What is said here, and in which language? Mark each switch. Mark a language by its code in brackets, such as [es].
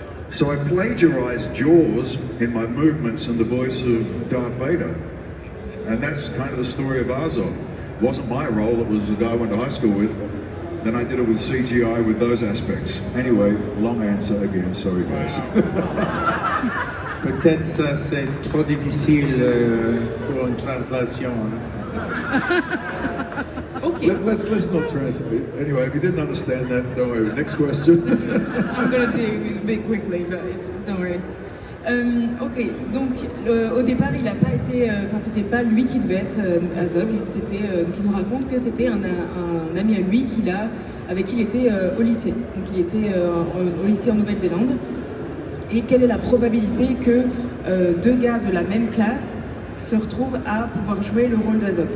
[en] So I plagiarized Jaws in my movements and the voice of Darth Vader. And that's kind of the story of Arzog. It wasn't my role, it was the guy I went to high school with. Then I did it with CGI with those aspects. Anyway, long answer again, sorry guys. [fr] Peut-être ça c'est trop difficile pour une translation. [en] Ok. Let's not translate. Anyway, if you didn't understand that, don't worry. Next question. I'm gonna do it a bit quickly, but don't worry. [fr] Ok, donc au départ, il n'a pas été, c'était pas lui qui devait être Azog. C'était qui nous raconte que c'était un ami à lui avec qui il était au lycée. Donc il était au lycée en Nouvelle-Zélande. Et quelle est la probabilité que deux gars de la même classe se retrouvent à pouvoir jouer le rôle d'Azog?